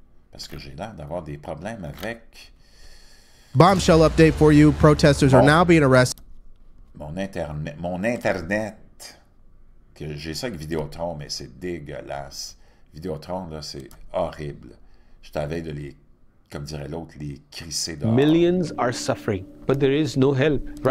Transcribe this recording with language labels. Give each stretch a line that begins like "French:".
French: Parce que j'ai l'air d'avoir des problèmes avec
English: Bombshell update for you. Protesters are now being arrested.
French: mon Internet. Que j'ai ça avec Vidéotron, mais c'est dégueulasse. Vidéotron, là, c'est horrible. Je t'avais de les, comme dirait l'autre, les crisser dehors.
English: Millions are suffering, but there is no help.